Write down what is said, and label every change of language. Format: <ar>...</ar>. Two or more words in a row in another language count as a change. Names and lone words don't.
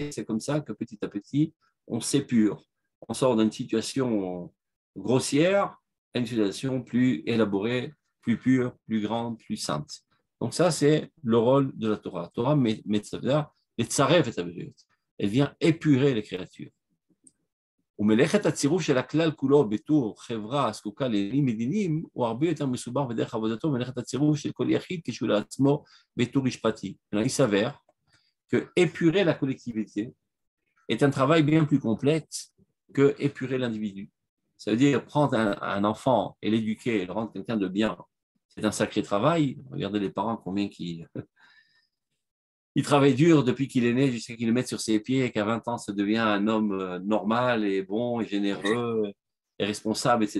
<fr>Et c'est comme ça que petit à petit, on s'épure. On sort d'une situation grossière à une situation plus élaborée, plus pure, plus grande, plus sainte. Donc ça, c'est le rôle de la Torah. La Torah, elle vient épurer les créatures.</fr> <he>ומלאכת הצירוף של הכלל כולו בתור חברה הזקוקה לעניינים מדיניים הוא הרבה יותר מסובך בדרך עבודתו מלאכת הצירוף של כל יחיד כשהוא לעצמו בתור משפטי.</he> <fr>Il s'avère que épurer la collectivité est un travail bien plus complexe que épurer l'individu. Ça veut dire prendre un enfant et l'éduquer et le rendre quelqu'un de bien. C'est un sacré travail. Regardez les parents combien il travaille dur depuis qu'il est né jusqu'à qu'il le mette sur ses pieds et qu'à 20 ans, ça devient un homme normal et bon et généreux et responsable, etc.</fr>